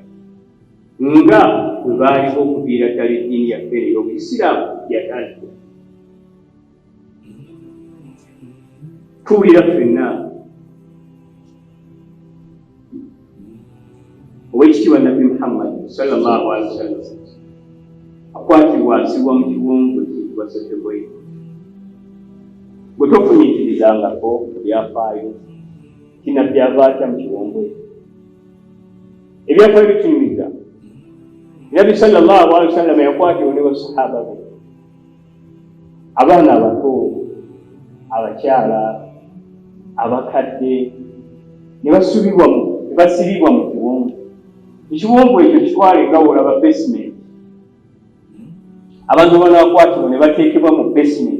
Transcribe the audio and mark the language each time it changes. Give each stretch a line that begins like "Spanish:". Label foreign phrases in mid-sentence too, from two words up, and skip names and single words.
Ganda: Nga bwe baaliwo okuviira ddala eddiini yaffe ey'Obuyisiraamu yatandika. Tuwulira ffenna Oweekitiibwa Nabbi Muhammad
Arabic: صلى الله عليه وسلم
Ganda: akwatibwa asibwa mu kiwonvu ekiyitibwa Ssettebwero. Bwe tofunyikirizangako byafaayo kinabbi ava atya mu kiwonvu ekyo. Ebyafaayo bitunyumiza. Nabbi
Arabic: صلى الله عليه وسلم
Ganda: yakwatibwa ne basahaba be, abaana abato, abakyala, abakadde, ne basibibwa mu kiwonvu. Ekiwonvu ekyo kitwale nga olaba basement. Abantu banaakwatibwa ne bateekebwa mu basement.